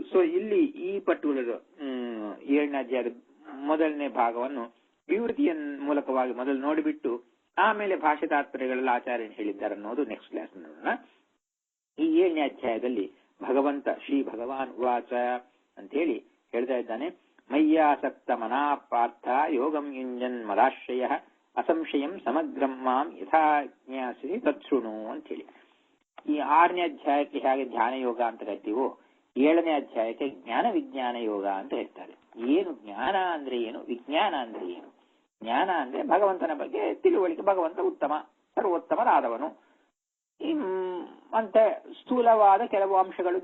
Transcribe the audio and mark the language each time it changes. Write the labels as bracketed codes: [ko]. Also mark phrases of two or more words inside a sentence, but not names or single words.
[kn] ಸೊ ಇಲ್ಲಿ ಈ ಪರ್ಟಿಕ್ಯುಲರ್ 7ನೇ ಅಧ್ಯಾಯದ ಮೊದಲನೇ ಭಾಗವನ್ನು ವಿವೃತಿಯ ಮೂಲಕವಾಗಿ ಮೊದಲು ನೋಡಿಬಿಟ್ಟು ಆಮೇಲೆ ಭಾಷೆ ತಾತ್ಪರ್ಯಗಳಲ್ಲಿ ಆಚಾರ್ಯರು ಹೇಳಿದ್ದಾರೆ ಅನ್ನೋದು [en] next class [kn] ನೋಡೋಣ. ಈ 7ನೇ ಅಧ್ಯಾಯದಲ್ಲಿ ಭಗವಂತ [sa] ಶ್ರೀ ಭಗವಾನ್ ವಾಚ [kn] ಅಂತ ಹೇಳಿ ಹೇಳ್ತಾ ಇದ್ದಾನೆ. [sa] ಮಯ್ಯಾಸಕ್ತ ಮನಾ ಪಾರ್ಥ ಯೋಗಂ ಯುಂಜನ್ ಮದಾಶ್ರಯ ಅಸಂಶಯಂ ಸಮಗ್ರಂ ಮಾಂ ಯಥಾ ಜ್ಞಾಸಿ ತತ್ಸೃಣು [kn] ಅಂತ ಹೇಳಿ. ಈ 6ನೇ ಅಧ್ಯಾಯಕ್ಕೆ ಹೇಗೆ ಧ್ಯಾನ ಯೋಗ ಅಂತ ಕರಿತೀವೋ 7ನೇ ಅಧ್ಯಾಯಕ್ಕೆ ಜ್ಞಾನ ವಿಜ್ಞಾನ ಯೋಗ ಅಂತ ಹೇಳ್ತಾರೆ. ಏನು ಜ್ಞಾನ ಅಂದ್ರೆ ಏನು, ವಿಜ್ಞಾನ ಅಂದ್ರೆ ಏನು? ಜ್ಞಾನ ಅಂದ್ರೆ ಭಗವಂತನ ಬಗ್ಗೆ ತಿಳುವಳಿಕೆ, ಭಗವಂತ ಉತ್ತಮ ಸರ್ವೋತ್ತಮರಾದವನು ಅಂತ ಸ್ಥೂಲವಾದ ಕೆಲವು ಅಂಶಗಳು.